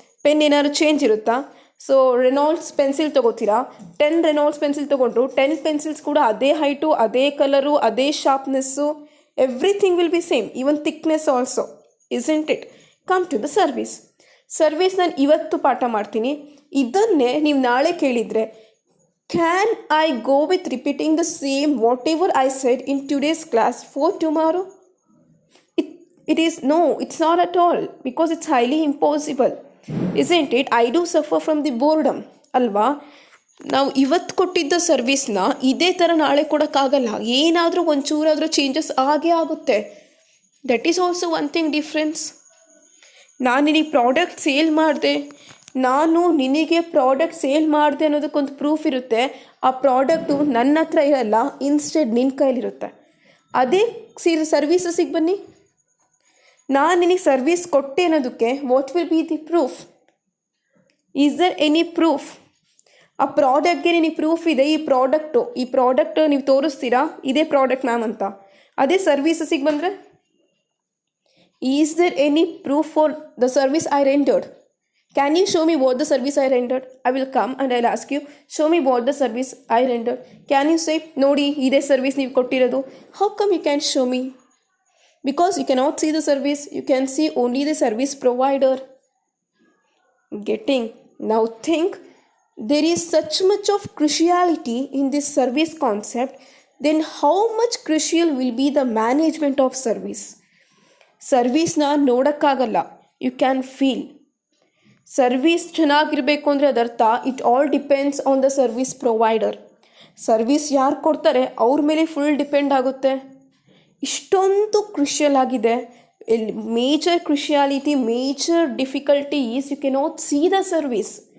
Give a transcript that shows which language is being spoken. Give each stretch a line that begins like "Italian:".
Kannada: Pen ಏನಾದ್ರು change ಇರುತ್ತಾ? So Reynolds pencil ತೊಗೋತೀರಾ, 10 Reynolds pencil ತೊಗೊಂಡ್ರು 10 ಪೆನ್ಸಿಲ್ಸ್ ಕೂಡ ಅದೇ ಹೈಟು, ಅದೇ ಕಲರು, ಅದೇ sharpness,
English: Everything will be same, even thickness also, isn't it? Come to the service.
Kannada: Service ನಾನು ಇವತ್ತು ಪಾಠ ಮಾಡ್ತೀನಿ, ಇದನ್ನೇ ನೀವು ನಾಳೆ ಕೇಳಿದರೆ
English: Can I go with repeating the same whatever I said in today's class for tomorrow? It is no, it's not at all, because it's highly impossible, isn't it? I do suffer from the boredom
Kannada: ಅಲ್ವಾ? ನಾವು ಇವತ್ತು ಕೊಟ್ಟಿದ್ದ ಸರ್ವಿಸ್ನ ಇದೇ ಥರ ನಾಳೆ ಕೊಡೋಕ್ಕಾಗಲ್ಲ, ಏನಾದರೂ ಒಂಚೂರಾದರೂ changes ಆಗೇ ಆಗುತ್ತೆ.
English: That is also one thing difference.
Kannada: ನಾನು ನಿನಗೆ ಪ್ರಾಡಕ್ಟ್ ಸೇಲ್ ಮಾಡಿದೆ, ನಾನು ನಿನಗೆ ಪ್ರಾಡಕ್ಟ್ ಸೇಲ್ ಮಾಡಿದೆ ಅನ್ನೋದಕ್ಕೊಂದು ಪ್ರೂಫ್ ಇರುತ್ತೆ. ಆ ಪ್ರಾಡಕ್ಟು ನನ್ನ ಹತ್ರ ಇರಲ್ಲ, ಇನ್ಸ್ಟೆಡ್ ನಿನ್ನ ಕೈಲಿರುತ್ತೆ. ಅದೇ ಸರ್ವೀಸಸಿಗೆ ಬನ್ನಿ, ನಾನು ನಿನಗೆ ಸರ್ವೀಸ್ ಕೊಟ್ಟೆ ಅನ್ನೋದಕ್ಕೆ
English: What will be the proof? Is there any proof?
Kannada: ಆ ಪ್ರಾಡಕ್ಟ್ಗೆ ನಿನಗೆ ಪ್ರೂಫ್ ಇದೆ, ಈ ಪ್ರಾಡಕ್ಟ್ ನೀವು ತೋರಿಸ್ತೀರಾ, ಇದೇ ಪ್ರಾಡಕ್ಟ್ ಮ್ಯಾಮ್ ಅಂತ. ಅದೇ ಸರ್ವೀಸಸಿಗೆ ಬಂದರೆ
English: Is there any proof for the service I rendered? Can you show me what the service I rendered? I will come and I'll ask you, show me what the service I rendered. Can you say,
Kannada: ನೋಡಿ ಇದೇ service ನೀವು ಕೊಟ್ಟಿರೋದು?
English: How come you can't show me? Because you cannot see the service, you can see only the service provider. Getting? Now think, there is such much of cruciality in this service concept, then how much crucial will be the management of service?
Kannada: ಸರ್ವೀಸ್ನ ನೋಡೋಕ್ಕಾಗಲ್ಲ,
English: You can feel.
Kannada: Service ಚೆನ್ನಾಗಿರಬೇಕು ಅಂದರೆ ಅದರ್ಥ
English: It all depends on the service provider.
Kannada: Service ಯಾರು ಕೊಡ್ತಾರೆ ಅವ್ರ ಮೇಲೆ full depend ಆಗುತ್ತೆ. ಇಷ್ಟೊಂದು crucial ಆಗಿದೆ.
English: Major cruciality, major difficulty is you cannot see the service.